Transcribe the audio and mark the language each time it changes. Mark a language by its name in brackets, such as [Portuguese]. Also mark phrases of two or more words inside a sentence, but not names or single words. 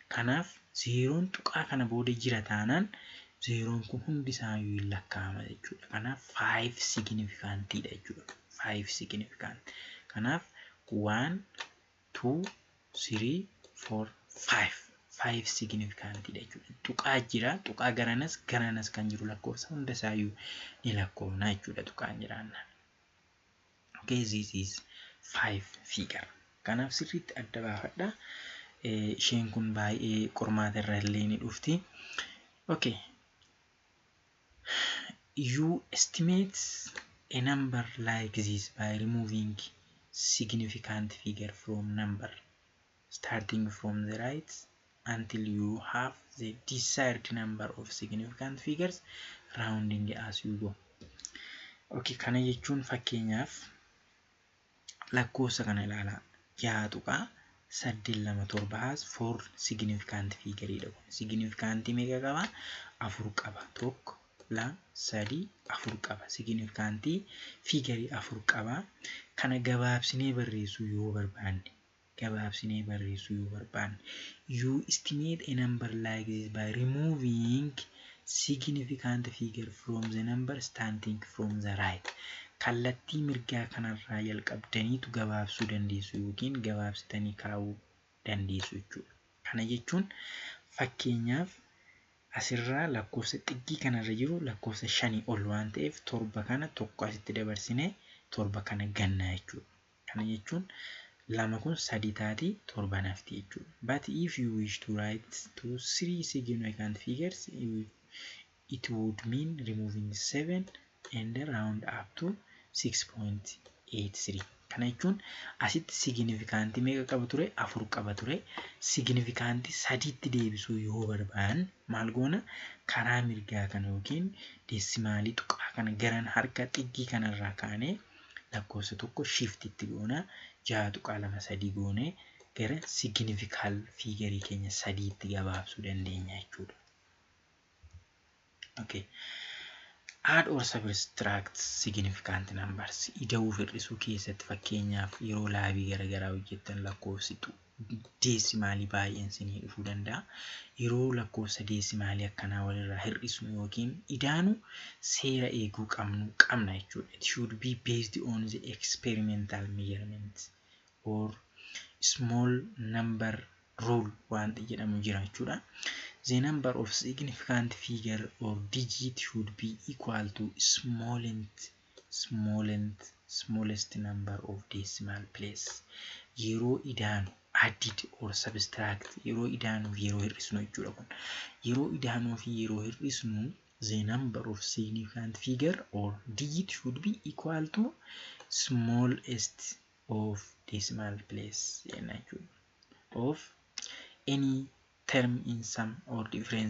[Oromo] Kanaaf 0n tuqaa kana booda jira taanaan zeeroon kun hundi isaayyuu hin lakkaa'ama jechuudha. Kanaaf 5 significantidha jechuudha. [English] 5 significant. [Oromo] Kanaaf 1 2 3 4 5 5 significantidha jechuudha. Tuqaa jira. Tuqaa garanas kan jiru lakkoofsa hunda isaayyuu ni lakkoofna jechuudha tuqaan jiraanna. [English] Okay, this is 5 figure. [Oromo] Kanaaf sirriitti adda baafadha. Isheen kun baay'ee qormaata irra illee ni dhufti. [English] Okay. You estimate a number like this by removing significant figure from number starting from the right until you have the desired number of significant figures rounding as you go. [Oromo] Okay, kana jechuun fakkeenyaaf lakkoofsa kana ilaalaa. [English] 6 tuqaa 827 has 4 significant figure dha. [Oromo] Significant meeqa qaba? 4 qaba. 1 2 3 4 qaba. [English] Significant figure [Oromo] 4 qaba. Kana gabaabsinee barreessuu yoo barbaanne [English] you estimate a number like this by removing significant figure from the number starting from the right. [Oromo] Kallattii mirgaa kanarraa jalqabdaniitu gabaabsuu dandeessu yookiin gabaabsitanii kaa'uu dandeessu jechuudha. Kana jechuun fakkeenyaaf asirraa lakkoofsa xiqqii kanarra jiru lakkoofsa 5 ol waan ta'eef 7 kana tokko asitti dabarsinee 7 kana gannaa jechuudha. Kana jechuun 2 kun 3 taati 7 nafti jechuudha. [English] But if you wish to write to 3 significant figures, it would mean removing 7 and round up to 6.83. [Oromo] Kana jechuun asitti significant meeqa qaba ture? 4 qaba ture. Significant 3tti deebisuu yoo barbaadan maal goona? Karaa mirgaa kana yookiin deesimaalii tuqaa kana garan harka xiqqii kanarraa kaanee lakkoofsa tokko shift itti goona. 6.23 goone gara [English] significant figure [Oromo] keenya 3tti gabaabsuu dandeenya jechuudha. [English] Okay. Add or subtract significant numbers. [Oromo] Ida'uu hir'isuu keessatti fakkeenyaaf yeroo laabii garagaraa hojjettan lakkoofsitu deesimaalii baay'een isinii dhufuu danda'a. Yeroo lakkoofsa deesimaalii akkanaa walirraa hir'isnu yookiin idaanu seera eeguu qabna jechuudha. [English] It should be based on the experimental measurement or small number rule [Oromo] waan jedhamu jira jechuudha. [English] The number of significant figure or digit should be equal to smallest number of decimal place. [Oromo] Yeroo idaanu [English] added or subtract [Oromo] yeroo idaanu yeroo hir'isnu jechuudha kun. Yeroo idaanuu fi yeroo hir'isnu [English] the number of significant figure or digit should be equal to smallest of decimal place of any term in sum or difference.